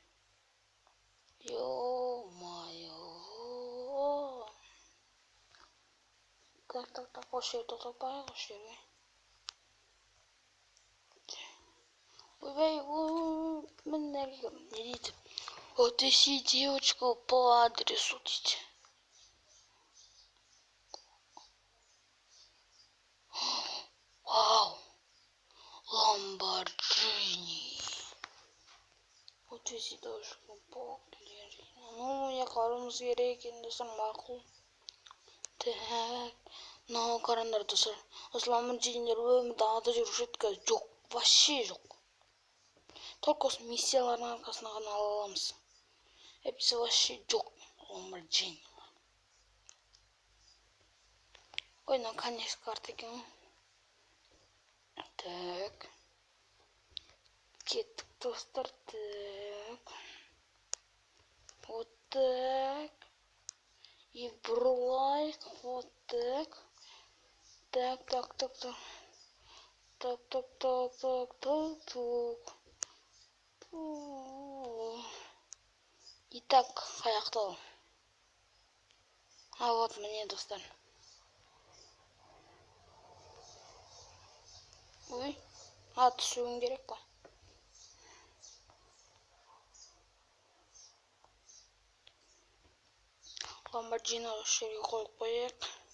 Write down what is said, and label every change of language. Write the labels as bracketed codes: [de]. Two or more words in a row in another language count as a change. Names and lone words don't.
[ru] Ё-моё. [kk] Так, осы жерге тоқтап қояйық, осы жерге. Ойбай, мінерге не дейді? [ru] Отвези девочку по адресу дейді. Вау. Lamborghini. Отвези девочку по адресу. Ну, я [kk] қарымыз керек енді достар, мақұл. Так. Мынау қараңдар достар. Осы Lamborghini'лер өмірде ада жүруші еді, қазір жоқ, вообще жоқ. Только осы миссиялардың арқасында ғана ала аламыз. Біз вообще жоқ Lamborghini. Ой, мынау [ru] конец карта [kk] екен ғой. Так. Кеттік достар. [ru] Так. Вот так. И бұрылайық. Вот так. Так. И так, [kk] аяқталды. [ru] А вот [kk] міне достар. Ой, түсуім керек па? Lamborghini осы жерге қойып қояйық.